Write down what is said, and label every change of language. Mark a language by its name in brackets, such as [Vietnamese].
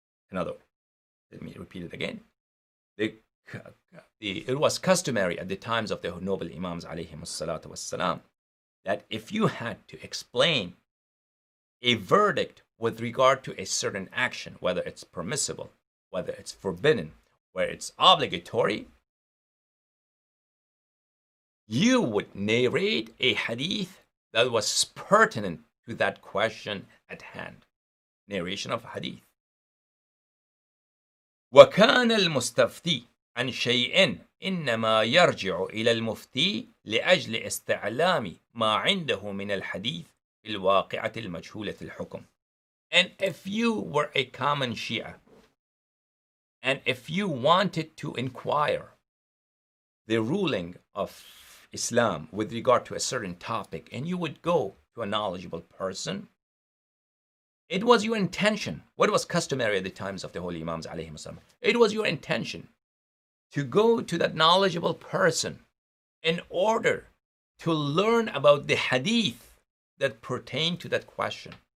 [English] In other words, let me repeat it again. It was customary at the times of the noble Imams alayhim salatu wassalam that if you had to explain a verdict with regard to a certain action, whether it's permissible, whether it's forbidden, where it's obligatory, you would narrate a hadith that was pertinent to that question at hand. Narration of hadith. [Arabic] وكان المستفتي عن شيء إنما يرجع إلى المفتي لأجل استعلام ما عنده من الحديث في الواقعة المجهولة الحكم. [English] And if you were a common Shia, and if you wanted to inquire the ruling of Islam with regard to a certain topic, and you would go to a knowledgeable person, it was your intention, what was customary at the times of the holy Imams alayhim salam, it was your intention to go to that knowledgeable person in order to learn about the hadith that pertain to that question.